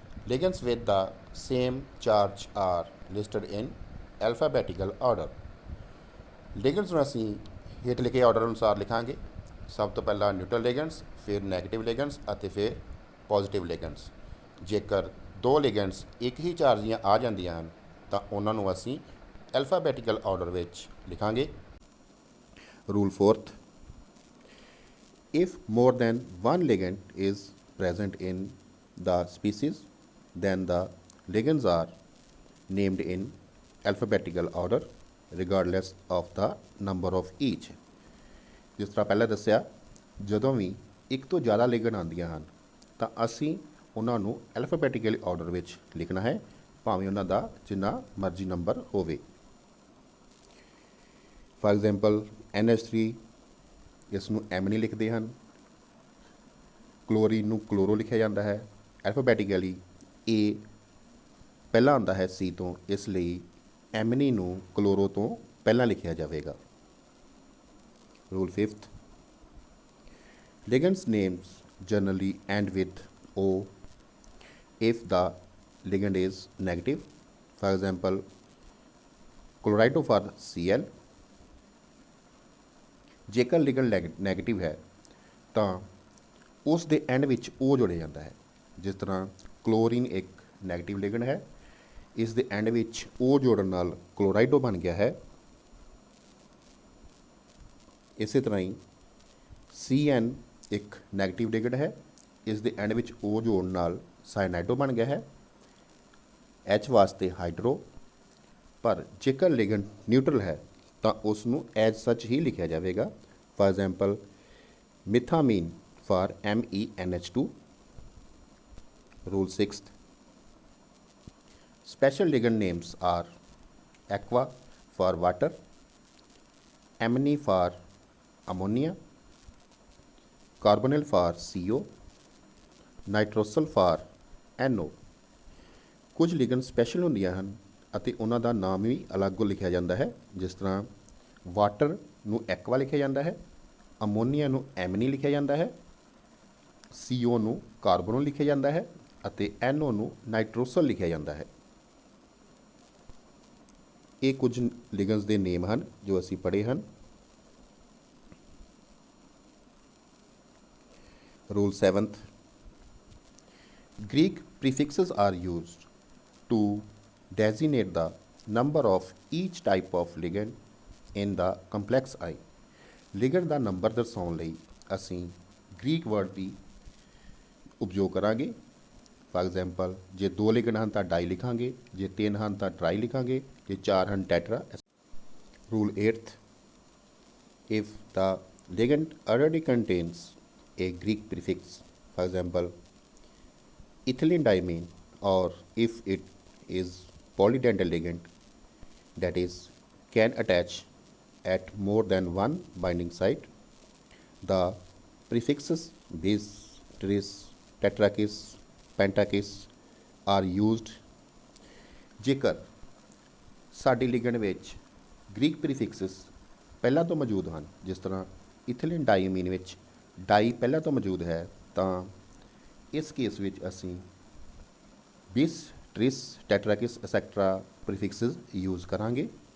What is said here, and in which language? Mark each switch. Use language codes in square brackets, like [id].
[en] ligands with the same charge are listed in alphabetical order। [pa] ligands ਨੂੰ ਅਸੀਂ ਹੇਠ ਲਿਖੇ ਆਰਡਰ ਅਨੁਸਾਰ ਲਿਖਾਂਗੇ। ਸਭ ਤੋਂ ਪਹਿਲਾਂ ਨਿਊਟਰਲ ਲਿਗੈਂਡਸ, ਫਿਰ ਨੈਗੇਟਿਵ ਲਿਗੈਂਡਸ ਅਤੇ ਫਿਰ ਪੋਜ਼ੀਟਿਵ ਲਿਗੈਂਡਸ। ਜੇਕਰ ਦੋ ਲਿਗੈਂਡਸ ਇੱਕ ਹੀ ਚਾਰਜ ਦੀਆਂ ਆ ਜਾਂਦੀਆਂ ਹਨ ਤਾਂ ਉਹਨਾਂ ਨੂੰ ਅਸੀਂ ਐਲਫਾਬੈਟੀਕਲ ਆਰਡਰ ਵਿੱਚ ਲਿਖਾਂਗੇ। [en] Rule fourth, if more than one ligand is present in the species then the ligands are named in alphabetical order regardless of the number of each। [pa] ਜਿਸ ਤਰ੍ਹਾਂ ਪਹਿਲਾਂ ਦੱਸਿਆ, ਜਦੋਂ ਵੀ ਇੱਕ ਤੋਂ ਜ਼ਿਆਦਾ ਲਿਗਨ ਆਉਂਦੀਆਂ ਹਨ ਤਾਂ ਅਸੀਂ ਉਹਨਾਂ ਨੂੰ ਐਲਫਾਬੈਟੀਕਲ ਆਰਡਰ ਵਿੱਚ ਲਿਖਣਾ ਹੈ, ਭਾਵੇਂ ਉਹਨਾਂ ਦਾ ਜਿੰਨਾ ਮਰਜ਼ੀ ਨੰਬਰ ਹੋਵੇ। ਫਾਰ ਐਗਜ਼ਾਮਪਲ NH3 ਇਸ ਨੂੰ ਐਮਨੀ ਲਿਖਦੇ ਹਨ, ਕਲੋਰੀਨ ਨੂੰ ਕਲੋਰੋ ਲਿਖਿਆ ਜਾਂਦਾ ਹੈ। ਐਲਫਾਬੈਟੀਕਲੀ A ਪਹਿਲਾਂ ਆਉਂਦਾ ਹੈ C ਤੋਂ, ਇਸ ਲਈ ਐਮਨੀ ਨੂੰ ਕਲੋਰੋ ਤੋਂ ਪਹਿਲਾਂ ਲਿਖਿਆ ਜਾਵੇਗਾ। [en] Rule 5th, ligands names generally end with O if the ligand is negative। For example, chlorido for Cl। [pa] ਜੇਕਰ ਲਿਗਨ ਨੈਗੇਟਿਵ ਹੈ ਤਾਂ ਉਸ ਦੇ ਐਂਡ ਵਿੱਚ O ਜੋੜਿਆ ਜਾਂਦਾ ਹੈ। ਜਿਸ ਤਰ੍ਹਾਂ ਕਲੋਰੀਨ ਇੱਕ ਨੈਗੇਟਿਵ ਲਿਗਨ ਹੈ, ਇਸ ਦੇ ਐਂਡ ਵਿੱਚ O ਜੋੜਨ ਨਾਲ ਕਲੋਰਾਈਡੋ ਬਣ ਗਿਆ ਹੈ। ਇਸੇ ਤਰ੍ਹਾਂ ਹੀ CN ਇੱਕ ਨੈਗੇਟਿਵ ਲਿਗਨ ਹੈ, ਇਸ ਦੇ ਐਂਡ ਵਿੱਚ O ਜੋੜਨ ਨਾਲ ਸਾਇਨਾਈਡੋ ਬਣ ਗਿਆ ਹੈ। H ਵਾਸਤੇ ਹਾਈਡਰੋ, ਪਰ ਜੇਕਰ ਲਿਗਨ ਨਿਊਟਰਲ ਹੈ ਤਾਂ ਉਸ ਨੂੰ ਐਜ਼ ਸੱਚ ਹੀ ਲਿਖਿਆ ਜਾਵੇਗਾ। For example ਮਿਥਾਮੀਨ for MEnH2। [en] Rule 6th, special ligand names are aqua for water, amni for ammonia, carbonyl for CO, nitrosyl for NO। [pa] ਕੁਝ ਲਿਗਨ ਸਪੈਸ਼ਲ ਹੁੰਦੀਆਂ ਹਨ ਅਤੇ ਉਹਨਾਂ ਦਾ ਨਾਮ ਵੀ ਅਲੱਗ ਲਿਖਿਆ ਜਾਂਦਾ ਹੈ। ਜਿਸ ਤਰ੍ਹਾਂ ਵਾਟਰ ਨੂੰ ਐਕਵਾ ਲਿਖਿਆ ਜਾਂਦਾ ਹੈ, ਅਮੋਨੀਆ ਨੂੰ ਐਮਨੀ ਲਿਖਿਆ ਜਾਂਦਾ ਹੈ, CO ਨੂੰ ਕਾਰਬੋਨਲ ਲਿਖਿਆ ਜਾਂਦਾ ਹੈ ਅਤੇ NO ਨੂੰ ਨਾਈਟ੍ਰੋਸਲ ਲਿਖਿਆ ਜਾਂਦਾ ਹੈ। ਇਹ ਕੁਝ ਲਿਗਨਸ ਦੇ ਨੇਮ ਹਨ ਜੋ ਅਸੀਂ ਪੜ੍ਹੇ ਹਨ। [en] Rule 7th, Greek prefixes are used to designate the number of each type of ligand in the complex I। [pa] ਲਿਗਨ ਦਾ number ਦਰਸਾਉਣ ਲਈ ਅਸੀਂ ਗ੍ਰੀਕ ਵਰਡ ਦੀ ਉਪਯੋਗ ਕਰਾਂਗੇ। ਫਾਰ ਐਗਜ਼ਾਮਪਲ ਜੇ 2 ਲਿਗਨ ਹਨ ਤਾਂ ਡਾਈ ਲਿਖਾਂਗੇ, ਜੇ 3 ਹਨ ਤਾਂ ਟਰਾਈ ਲਿਖਾਂਗੇ, ਜੇ 4 ਹਨ tetra. [en] Rule 8th, if the ligand already contains a Greek prefix, for example ethylene diamine, or if it is polydental ligand, that is can attach at more than one binding site, the prefixes bis, tris, tetrakis, pentakis are used। [pa] ਜੇਕਰ ਸਾਡੀ ਲਿਗਨ ਵਿੱਚ Greek ਪ੍ਰੀਫਿਕਸਿਸ ਪਹਿਲਾਂ ਤੋਂ ਮੌਜੂਦ ਹਨ, ਜਿਸ ਤਰ੍ਹਾਂ ਇਥਿਲੀਨ ਡਾਈਮੀਨ ਵਿੱਚ ਡਾਈ ਪਹਿਲਾਂ ਤੋਂ ਮੌਜੂਦ ਹੈ, ਤਾਂ ਇਸ ਕੇਸ ਵਿੱਚ ਅਸੀਂ ਬਿਸ, ਟ੍ਰਿਸ, ਟੈਟਰਾਕਿਸ ਐਕਸੈਟਰਾ ਪ੍ਰੀਫਿਕਸਿਸ ਯੂਜ਼ ਕਰਾਂਗੇ।